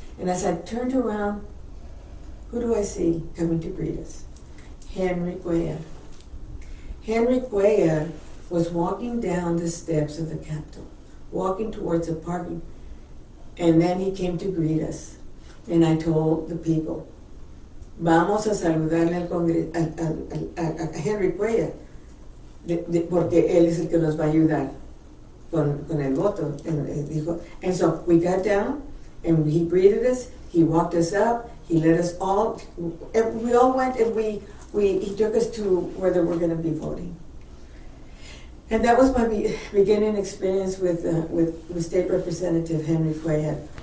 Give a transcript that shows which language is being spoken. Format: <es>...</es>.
<en>And as I turned around, who do I see coming to greet us? Henry Cuellar. Henry Cuellar was walking down the steps of the Capitol, walking towards the parking, and then he came to greet us. And I told the people,</en> <es>vamos a saludarle a Henry Cuellar, porque él es el que nos va a ayudar con el voto.</es> <en>And so we got down, and he greeted us, he walked us up, he led us all, we all went, and he took us to where they were going to be voting. And that was my beginning experience with State Representative Henry Cuellar.</en>